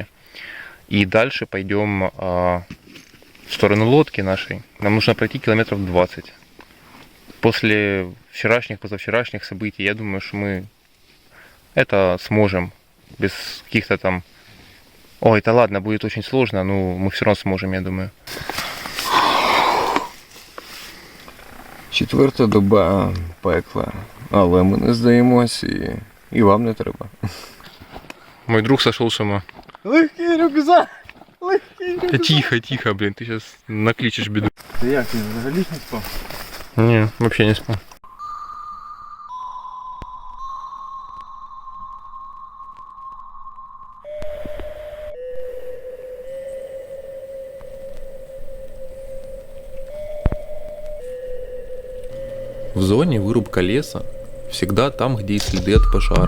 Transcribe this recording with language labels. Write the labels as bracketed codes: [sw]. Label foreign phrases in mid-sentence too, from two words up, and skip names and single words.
[ru] И дальше пойдем в сторону лодки нашей. Нам нужно пройти километров 20. После вчерашних, позавчерашних событий, я думаю, что мы это сможем. Без каких-то там... Ой, это ладно, будет очень сложно, но мы все равно сможем, я думаю. [uk] Четверта доба пекла. Але ми не здаємось і вам не треба. [ru] Мой друг сошел с ума. Легкий рюкзак! Легкий рюкзак! Да тихо, тихо, блин, ты сейчас накличешь беду. [uk] Ти як, ти взагалі не спав? [ru] Не, вообще не спал. В зоне вырубка леса всегда там, где и следы от пожара.